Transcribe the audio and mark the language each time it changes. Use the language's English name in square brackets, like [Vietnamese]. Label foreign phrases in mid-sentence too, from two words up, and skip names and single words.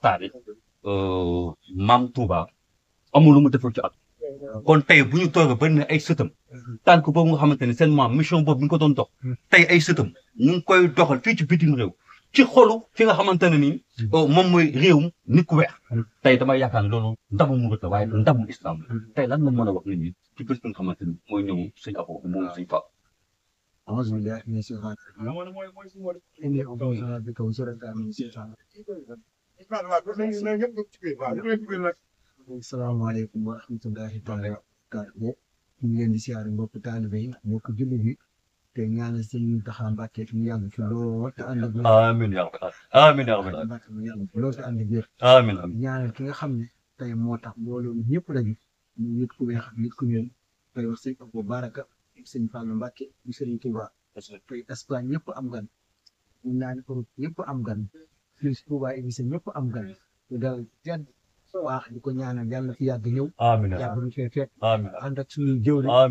[Wolof] taarix Maam Touba amul lu mu defal ci at kon tey bu ñu toogee ba ne ay sëtam tànk boobu nga xamante ne seen maam mission boobu bi ñu ko doon dox tey ay sëtam ñu ngi koy doxal fii ci bitim réew ci xolu fi nga xamante ne nii moom mooy réewum nit ku weex tey damay yaakaar ne loolu ndamu murit la waaye ndamu islam la tey lan la mën a wax nit ñi ci bés bi nga xamante ni mooy ñëw sëñ Abo moom sëñ Fall. [Arabic] أعوذ بالله من الشيطان الرجيم إني أعوذ بك وشرك من الشيطان السلام عليكم ورحمة الله تعالى وبركاته [Wolof] ñu ngi leen di siyaare mbokk taalibe yi mbokk jullit yi te ñaanal sëñ Mountakha Mbacké mu yàgg fi lool te ànd ak wér. [Arabic] آمين يا ربي آمين يا ربي [Wolof] Mbacké mu yàgg fi lool te ànd ak wér. amiin ñaanal ki nga xam ne tey moo tax mbooloo mi ñëpp dañu ñu nit ku weex ak nit ku ñuul tey wax sëñ Abo Baraka sëñ Fallou Mbacké bu Serigne Touba tey Espagne ñëpp am gan ñu naan Europe ñëpp am gan fii si Touba émission ñëpp am gan ñu dal tedd waax di ko ñaanal yàlla fi yàgg ñëw yàgg ñu fee fekk ànd ak suñuy jëwriñ